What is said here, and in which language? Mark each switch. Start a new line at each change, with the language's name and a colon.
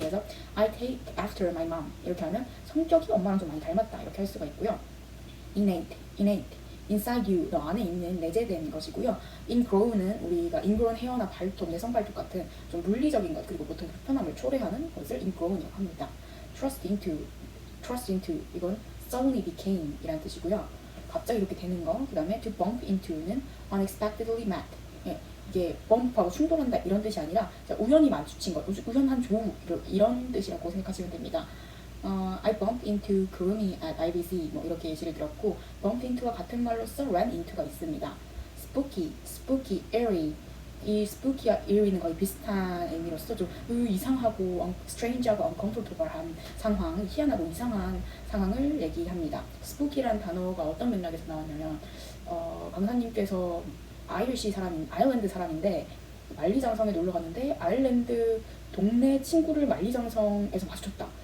Korean: 그래서
English: I take after my mom
Korean: 이렇게 하면 성격이 엄마랑 좀 많이 닮았다 이렇게 할 수가 있고요. innate inside you 너 안에 있는 내재된 것이고요. ingrown은 우리가 ingrown 헤어나 발톱, 내성 발톱 같은 좀 물리적인 것 그리고 보통 불편함을 초래하는 것을 ingrown이라고 합니다. trust into 이건 suddenly became 이란 뜻이고요. 갑자기 이렇게 되는 거. 그 다음에 to bump into는
English: unexpectedly met.
Korean: 예, 이게 bump하고 충돌한다 이런 뜻이 아니라 우연히 마주친 것, 우연한 조우 이런 뜻이라고 생각하시면 됩니다.
English: I bumped into Kurumi at IBC
Korean: 뭐 이렇게 예시를 들었고 bump into와 같은 말로써 ran into가 있습니다. spooky, airy 이 spooky와 eerie는 거의 비슷한 의미로서 좀 이상하고 strange하고 uncomfortable한 상황, 희한하고 이상한 상황을 얘기합니다. spooky라는 단어가 어떤 맥락에서 나왔냐면 강사님께서 아일랜드 사람인데 만리장성에 놀러 갔는데 아일랜드 동네 친구를 만리장성에서 마주쳤다.